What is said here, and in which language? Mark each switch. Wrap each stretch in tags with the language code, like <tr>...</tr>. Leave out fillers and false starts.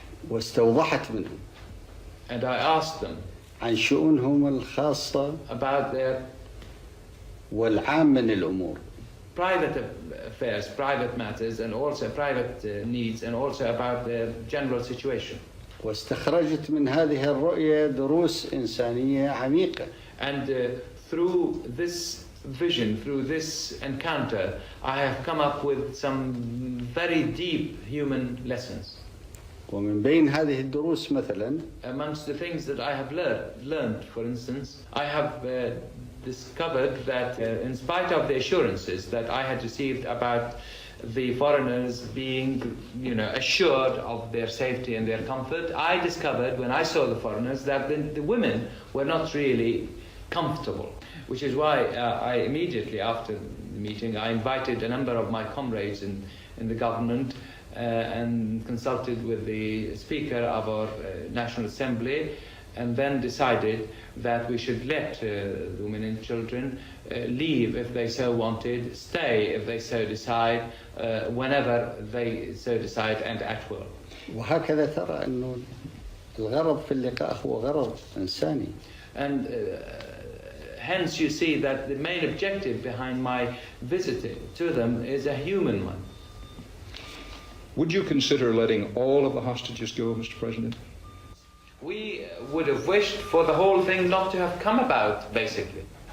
<ar>واستوضحت منهم.</ar> <en>And I asked them</en> <ar>عن شؤونهم الخاصة</ar> <en>about their</en> <ar>والعام من الأمور.</ar> <en>private affairs, private matters, and also private needs, and also about their general situation.</en> <ar>واستخرجت من هذه الرؤية دروس إنسانية عميقة.</ar> <en>And through this vision, through this encounter, I have come up with some very deep human lessons.</en> <ar>ومن بين هذه الدروس مثلا</ar> <en>Amongst the things that I have learned, for instance, I have discovered that in spite of the assurances that I had received about the foreigners being, assured of their safety and their comfort, I discovered when I saw the foreigners that the women were not really comfortable. Which is why I immediately after the meeting, I invited a number of my comrades in the government and consulted with the Speaker of our National Assembly, and then decided that we should let the women and children leave if they so wanted, stay if they so decide, whenever they so decide, and at will.</en> <ar>وهكذا ترى أنه الغرض في اللقاء هو غرض إنساني.</ar> <en>And hence you see that the main objective behind my visit to them is a human one. Would you consider letting all of the hostages go, Mr. President? We would have wished for the whole thing not to have come about, basically.</en>